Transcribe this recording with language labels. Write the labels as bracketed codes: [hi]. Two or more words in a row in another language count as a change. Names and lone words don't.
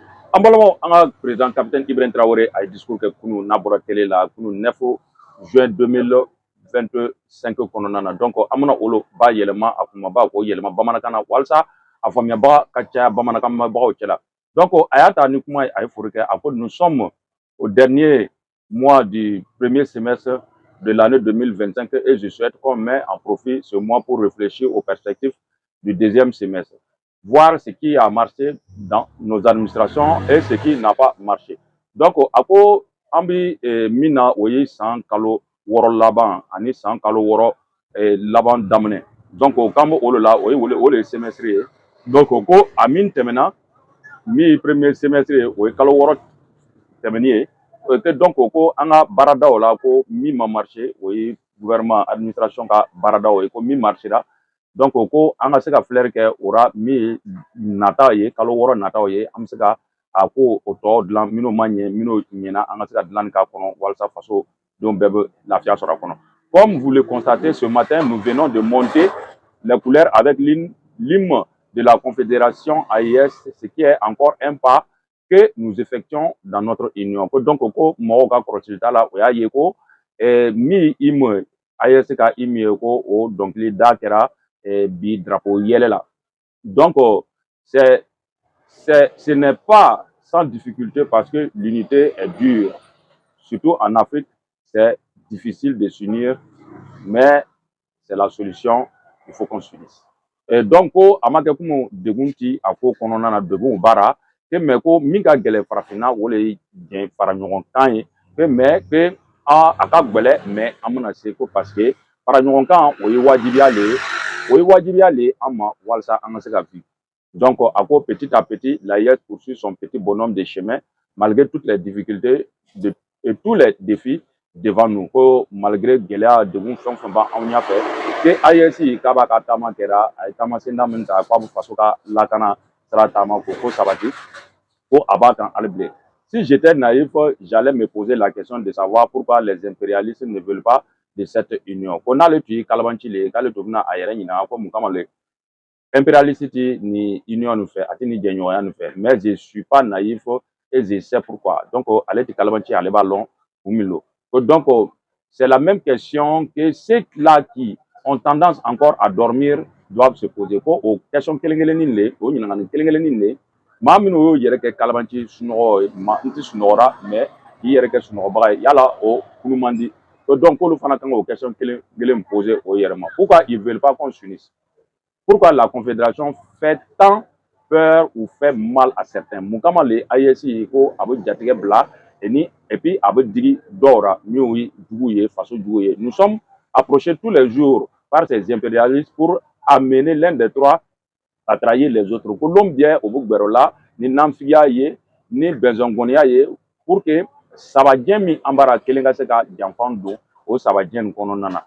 [bm] An balimaw an ka président capitaine Ibrahim Traoré a ye discours kɛ kunun n'a bɔra télé la kunun 9 juin 2025 kɔnɔna na donc an bɛna olu ba yɛlɛma a kumaba k'o yɛlɛma bamanankan na walasa a faamuyabaga ka caya bamanankan mɛnbagaw cɛla donc a y'a ta ni kuma ye a ye fori kɛ a ko [fr] nous sommes au dernier mois du premier semestre de l'année 2025 et je souhaite qu'on met en profit ce mois pour réfléchir aux perspectives du deuxième semestre, voir ce qui a marché dans nos administrations et ce qui n'a pas marché. [bm] Donc, a ko an bi min na o ye san kalo wɔɔrɔ laban ani san kalo wɔɔrɔ laban daminɛ. Donc, k'an bɛ o de la o ye wele o de ye semestre ye. Donc, ko a min tɛmɛna min ye [fr] premier semestre [bm] ye o ye kalo wɔɔrɔ tɛmɛni ye. Donc, ko an ka baaradaw la ko min ma marché o ye [fr] gouvernement administration [bm] ka baaradaw ye ko min marchera. Donc ko an ka se ka filɛri kɛ o ra min ye nata ye kalo wɔɔrɔ nataw ye an bɛ se ka a ko o tɔ dilan minnu ma ɲɛ minnu ɲɛna an ka se ka dilanni k'a kɔnɔ walasa faso denw bɛɛ bɛ lafiya sɔrɔ a kɔnɔ. [fr] Comme vous le constatez ce matin, nous venons de monter les couleurs avec l'hymne de la Confédération AES, ce qui est encore un pas que nous effectuons dans notre union. [bm] Donc ko mɔgɔw ka kɔlɔsili t'a la o y'a ye ko min hymne AES ka hymne ye ko o dɔnkili da kɛra bi drapeau yɛlɛ la. [fr] Donc ce n'est pas sans difficulté parce que l'unité est dure. Surtout en Afrique, c'est difficile de s'unir, mais c'est la solution, il faut qu'on s'unisse. Et donc, [bm] a ma kɛ komi degun ti a ko kɔnɔna na degun baara que mɛ ko min ka gɛlɛn farafinna o le ye jɛn fara ɲɔgɔn kan ye [fr] que mais que [bm] a ka gwɛlɛ mais an bɛna se ko [fr] parce que [bm] fara ɲɔgɔn kan o ye wajibiya le ye o ye wajibiya le ye an ma walasa an ka se ka vivre. Donc a ko [fr] petit à petit l'AES poursuit son petit bonhomme de chemin malgré toutes les difficultés et tous les défis devant nous [bm] ko malgré gɛlɛya degun fɛn o fɛn b'anw ɲɛfɛ que AES k'a b'a ka taama kɛra a ye taamasenda min ta k'a bɛ faso ka lakana sira taama ko sabati ko a b'a kan hali bilen. [fr] Si j'étais naïf, j'allais me poser la question de savoir pourquoi les impérialistes ne veulent pas de cette union. [bm] Ko n'ale tun ye kalabanci le ye k'ale tun bɛna a yɛrɛ ɲininka ko mun kama [fr] le impérialiste [bm] ti ni union nin fɛ a tɛ ni jɛɲɔgɔnya nin fɛ [fr] mais je suis pas naïf et je sais pourquoi. [bm] Donc ale tɛ kalabanci ale b'a lɔn kun min lo. [fr] Donc c'est la même question que ceux-là qui ont tendance encore à dormir doivent se poser. [bm] Ko o question kelen-kelennin le o ɲininkali kelen-kelennin le maa minnu y'o yɛrɛ kɛ kalabanci sunɔgɔ ye n tɛ sunɔgɔra mais k'i yɛrɛ kɛ sunɔgɔbaga ye yala o kulu man di. Donc k'olu fana kan k'o question kelen poser o yɛrɛ ma. [fr] Pourquoi ils veulent pas qu'on s'unisse? Pourquoi la Confédération fait tant peur ou fait mal à certains? [bm] Mun kama le AES ko a bɛ jatigɛ bila [fr] et puis [bm] a bɛ digi dɔw ra min ye jugu ye faso jugu ye. [fr] Nous sommes approchés tous les jours par ces impérialistes pour amener l'un des trois à trahir les autres. [bm] Ko l'on bɛ o bɛ gbɛrɛ o la ni nanfigiya ye ni bɛnsɔngɔniya ye [fr] pour que [bm] sabajɛ min an b'ara kelen ka se ka janfan don o sabajɛ nin kɔnɔna na.